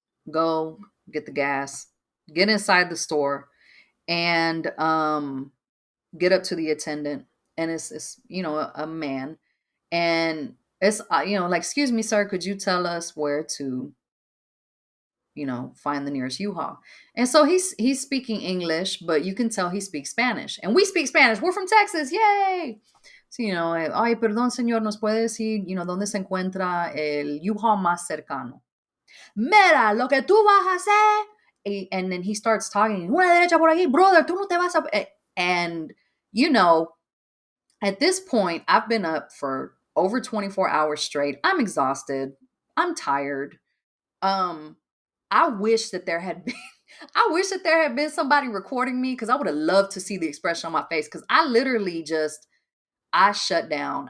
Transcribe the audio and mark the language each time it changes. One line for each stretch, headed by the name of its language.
English: Go get the gas, get inside the store, and get up to the attendant, and it's a man, and it's like, excuse me, sir, could you tell us where to find the nearest U-Haul? And so he's speaking English, but you can tell he speaks Spanish, and we speak Spanish. We're from Texas, yay.
Spanish: So, ay, perdón, señor, nos puede decir, dónde se encuentra el U-Haul más cercano. Mira, lo que tú vas a hacer.
English: And then he starts talking,
Spanish: una derecha por aquí, brother, tú no te vas a.
English: And, at this point, I've been up for over 24 hours straight. I'm exhausted. I'm tired. Um, I wish that there had been I wish that there had been somebody recording me, because I would have loved to see the expression on my face, because I literally I shut down.